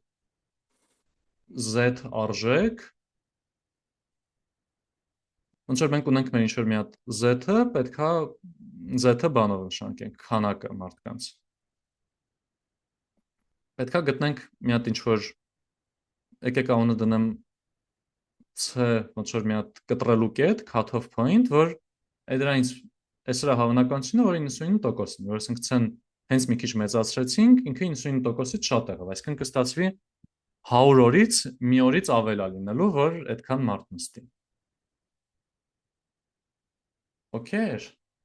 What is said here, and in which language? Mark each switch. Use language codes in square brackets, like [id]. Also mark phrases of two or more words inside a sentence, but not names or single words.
[hy] z արժեք, ոնց որ մենք ունենք մեր ինչ որ մի հատ z-ը, պետքա z-ը բանով նշանակենք, քանակը մարդկանց։ Պետքա գտնենք մի հատ ինչ որ եկեք անունը դնեմ c ոնց որ մի հատ կտրելու կետ, [en] cut-off point, [hy] որ դրանից այս սրա հավանականությունը որ 99%-ն, որ ասենք c-ն հենց մի քիչ մեծացրեցինք, ինքը 99%-ից շատ եղավ, այսինքն կստացվի 100 օրից մի օրից ավել է լինելու, որ այդքան մարդ նստի։ Okay էր։